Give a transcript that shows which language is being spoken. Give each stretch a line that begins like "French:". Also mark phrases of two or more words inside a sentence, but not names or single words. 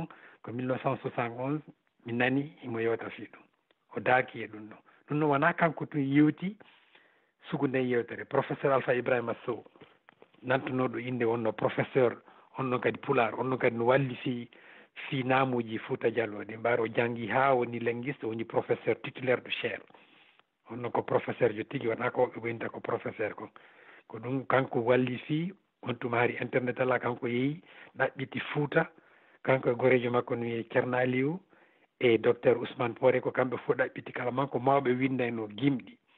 Fula: ko 1971 mi nani imo yewta fi ɗum o daaki e ɗum ɗon wona kanko tun yewti sugu nden yewtere professeur Alpha Ibrahima Sow nantunoɗo inde wonno professeur on ɗon kadi pular on ɗon kadi no walli fi naamuji Fouta Diallo ɗi mbaaro o janngi ha woni linguiste o woni
French: professeur titulaire de chaire
Fula: on ɗon ko professeur jo tigui wona ko woɓɓe goynta ko professeur ko ɗum kanko walli fi on tuma hari internet ala kanko yeehi ɗaɓɓiti Fouta kanko e gorejo makko no wiye Ceerno Aliou e docteur Ousmane Poré ko kamɓe fof ɗaɓɓiti kala man ko mawɓe windayno gimɗi